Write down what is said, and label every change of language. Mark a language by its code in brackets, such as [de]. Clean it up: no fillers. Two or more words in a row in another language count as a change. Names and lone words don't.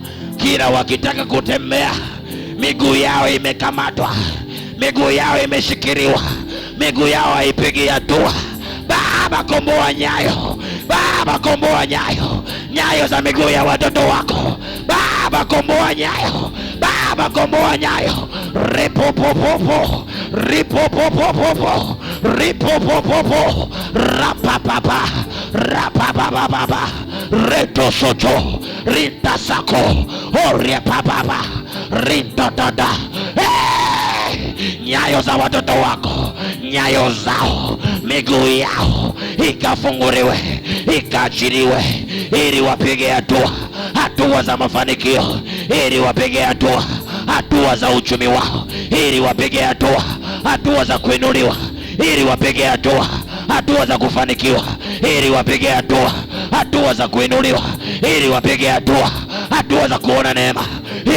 [sw] Kila wakitaka kutembea miguu yao imekamatwa, miguu yao imeshikiliwa, miguu yao haipigi hatua. Baba, komboa nyayo, Baba, komboa nyayo, nyayo za miguu ya watoto wako. Baba, komboa nyayo, Baba, komboa nyayo. Ripopopopo, ripopopopo, ripopopopo, rapapapa, rapapapapa, reto soto, rinta sako, oria papapa, rinta dada. Nyayo za watoto wako, nyayo zao, miguu yao ikafunguliwe, ikaachiliwe, ili wapige hatua, hatua za mafanikio, ili wapige hatua, hatua za uchumi wao, ili wapige hatua, hatua za kuinuliwa, ili wapige hatua, hatua za kufanikiwa, ili wapige hatua, hatua za kuinuliwa, ili wapige hatua, hatua za kuona neema,